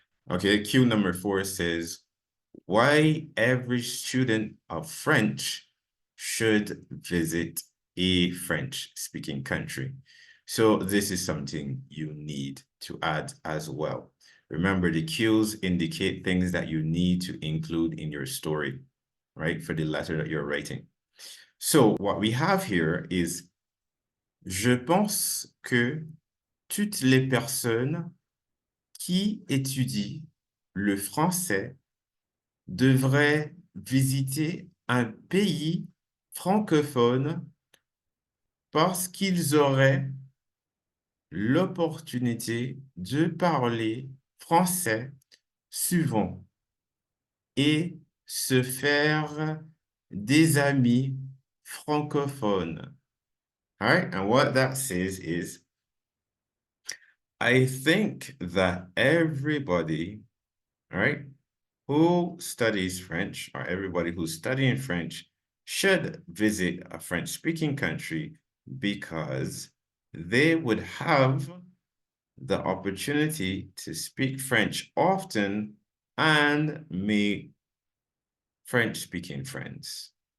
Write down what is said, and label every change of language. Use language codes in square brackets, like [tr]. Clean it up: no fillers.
[en] Okay, cue number 4 says, why every student of French should visit a French-speaking country. So this is something you need to add as well. Remember, the cues indicate things that you need to include in your story, right, for the letter that you're writing. So what we have here is, [fr] je pense que toutes les personnes qui étudient le français devraient visiter un pays francophone parce qu'ils auraient l'opportunité de parler français souvent et se faire des amis francophones. [en] All right, and what that says is, I think that everybody, all right, who studies French, or everybody who's studying French, should visit a French-speaking country because they would have the opportunity to speak French often and make French-speaking friends.